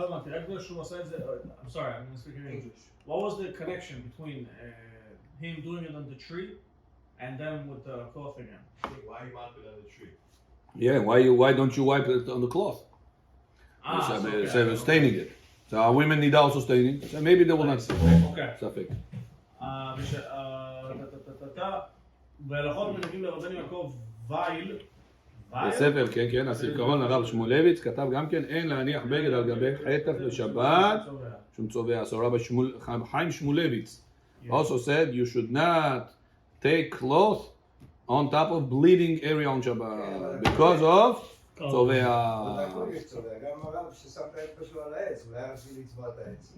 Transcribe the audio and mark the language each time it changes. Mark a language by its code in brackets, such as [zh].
[he] לא הבנתי, רק בגלל שהוא עשה את זה, [en] I'm sorry, I'm going to speak in English. What was the connection between him doing it on the tree and then with the cloth again? Why you want it on the tree? Yeah, why don't you wipe it on the cloth? So staining it. So our women need also staining. So maybe they will not see. אוקיי. [he] Safek. בהלכות מנהגים לרבנו יעקב וייל, בספר, כן, כן, הזיכרון הרב שמואלביץ כתב גם כן, אין להניח בגד על גבי חטח לשבת, שום צובע. [en] So Rabbi Chaim Shmulevitz also said you should not take cloth on top of bleeding area on Shabbat because of צובע. [he] גם הרב ששם את האצבע שלו על העץ, אולי היה רשמי לצבוע את העץ.